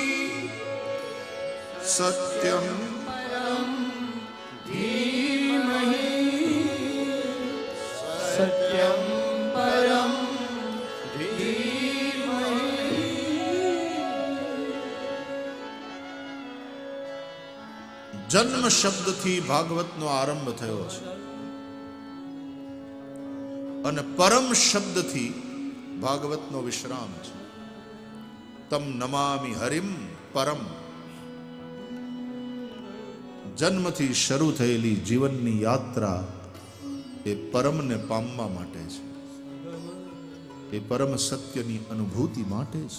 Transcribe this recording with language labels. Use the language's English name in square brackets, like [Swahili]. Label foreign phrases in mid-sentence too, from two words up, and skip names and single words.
[Sanskrit] सत्यं परं धीमहि. सत्यं परं धीमहि. [Gujarati] જન્મ શબ્દથી ભાગવતનો આરંભ થયો છે અને પરમ શબ્દથી ભાગવતનો વિશ્રામ છે. [Sanskrit] तम नमामि हरिम परम. [Gujarati] જન્મથી શરૂ થયેલી જીવનની યાત્રા એ પરમને પામવા માટે છે, એ પરમ સત્યની અનુભૂતિ માટે છે.